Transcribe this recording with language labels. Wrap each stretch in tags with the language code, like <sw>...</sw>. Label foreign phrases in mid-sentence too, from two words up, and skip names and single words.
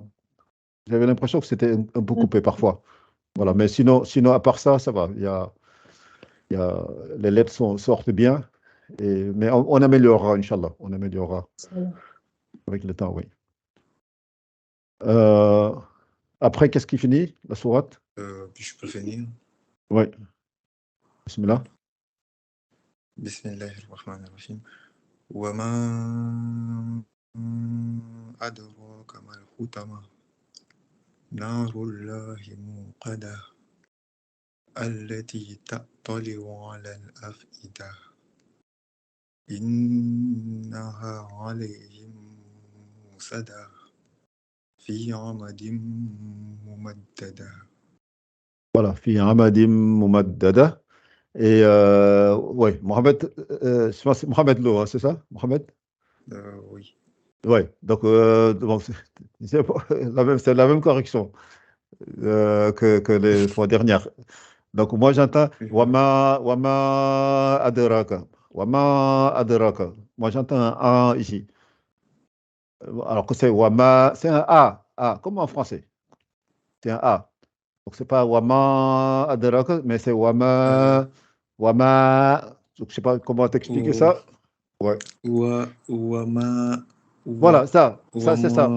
<fr>J'avais l'impression que c'était un peu coupé parfois. Voilà, mais sinon, à part ça, ça va. Les lettres sortent bien, mais on améliorera, Inch'Allah. On améliorera avec le temps, oui. Après, qu'est-ce qui finit, la sourate? Puis je peux finir. Oui. Bismillah.</fr> <ar>بسم الله الرحمن الرحيم. وما أدراك ما الحطمة. نار الله الموقدة. التي تطلع على الأفئدة. إنها عليهم مؤصدة. في عمد ممددة.</ar> <fr>Voilà,</fr> <ar>في عمد ممددة.</ar> <fr>Et ouais, Mohamed, je pense que c'est Mohamed Lo, hein, c'est ça, Mohamed? Oui. Ouais, donc bon, c'est la même correction que les fois dernières. Donc moi j'entends</fr> <ar>وما أدراك. وما أدراك.</ar> <fr>Moi j'entends un A ici. Alors que c'est Wama, c'est un A, comme en français. C'est un A. Donc c'est pas</fr> <ar>وما أدراك,</ar> <fr>mais c'est Wama. Donc, je sais pas comment t'expliquer ça. Ouais. Voilà, ça c'est ça.</fr>